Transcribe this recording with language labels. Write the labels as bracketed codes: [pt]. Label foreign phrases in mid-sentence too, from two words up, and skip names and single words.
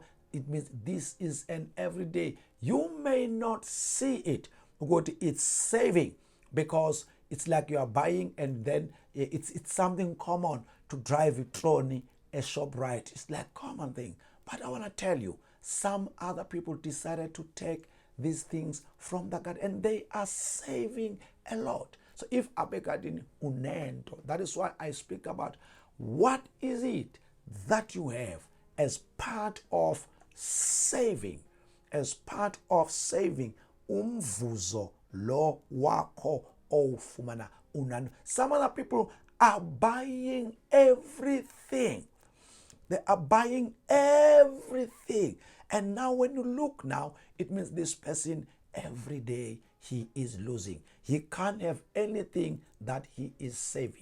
[en] It means this is an everyday. You may not see it, but it's saving, because it's like you are buying and then it's something common to drive a trolley, a ShopRite. It's like common thing. But I want to tell you, some other people decided to take these things from the garden and they are saving a lot. So if [xh] abegadini unento, [en] that is why I speak about what is it that you have as part of saving, [xh] umvuzo lo wako ofumana unano. [en] Some other people are buying everything. They are buying everything. And now when you look now, it means this person every day he is losing. He can't have anything that he is saving.